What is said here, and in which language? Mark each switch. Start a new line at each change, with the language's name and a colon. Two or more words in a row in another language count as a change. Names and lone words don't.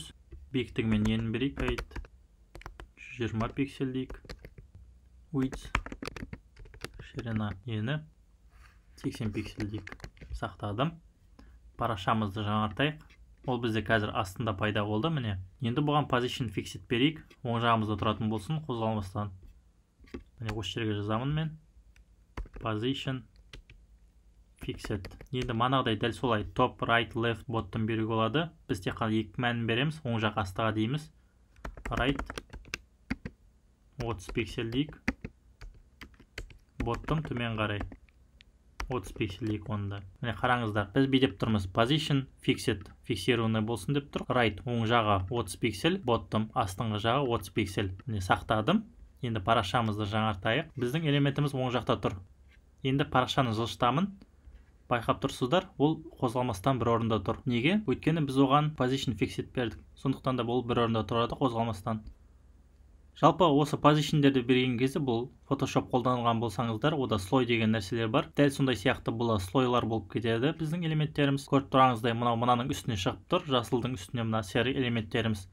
Kazakh: Биіктігімен нені берейік? 120 пиксель дейік. Width, ширина ені 80 пиксель дейік. Сақтадым. Парақшамызды жаңартайық. Ол бізде қазір астында пайда болды, міне. Енді бұған
English: position fixed
Kazakh: берейік. Оң жағымызда тұратын болсын, қозғалмастан. Міне осы жерге жазамын мен.
English: Position fixed.
Kazakh: Енді манағыдай дәл солай
English: top, right, left, bottom
Kazakh: беруге болады. Біз тек қана екі мәнін береміз, оң жақ астыға дейміз. Right 30 пиксель дейік. Bottom төмен қарай 30 пиксель дейік онда. Міне қараңыздар, біз бүй деп тұрмыз.
English: Position fixed,
Kazakh: фиксированный болсын деп тұр. Right оң жағы 30 пиксель, bottom астыңғы жағы 30 пиксель. Міне сақтадым. Енді парақшамызды жаңартайық. Біздің элементіміз оң жақта тұр. Енді парақшаны жылжытамын. Байқап тұрсыздар, ол қозғалмастан бір орында тұр. Неге? Өйткені біз оған
English: position fixed
Kazakh: бердік. Сондықтан да бұл бір орында тұрады қозғалмастан. Жалпы осы позишндерді берген кезде бұл Photoshop қолданылған болсаңыздар, ода слой деген нәрселер бар. Дәл сондай сияқты бұл слойлар болып кетеді біздің элементтеріміз. Көріп тұрғаныңыздай мынаның үстіне шығып тұр, жасылдың үстіне мына сары элементтеріміз.